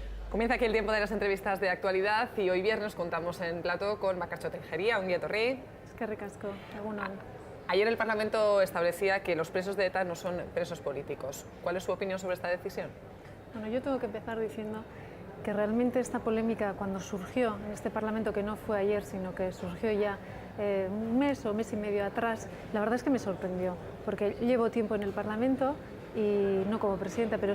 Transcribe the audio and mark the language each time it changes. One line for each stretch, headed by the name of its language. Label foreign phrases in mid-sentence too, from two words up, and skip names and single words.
Spanish: Comienza aquí el tiempo de las entrevistas de actualidad y hoy viernes contamos en plató con Bakartxo Tejeria,
Basque: ongi etorri. Eskerrik asko, egunon.
Spanish: Ayer el Parlamento establecía que los presos de ETA no son presos políticos. ¿Cuál es su opinión sobre esta decisión? Bueno, yo tengo que empezar diciendo que realmente esta polémica, cuando surgió en este Parlamento, que no fue ayer, sino que surgió ya un mes o mes y medio atrás, la verdad es que me sorprendió, porque llevo tiempo en el Parlamento, y no como presidenta, pero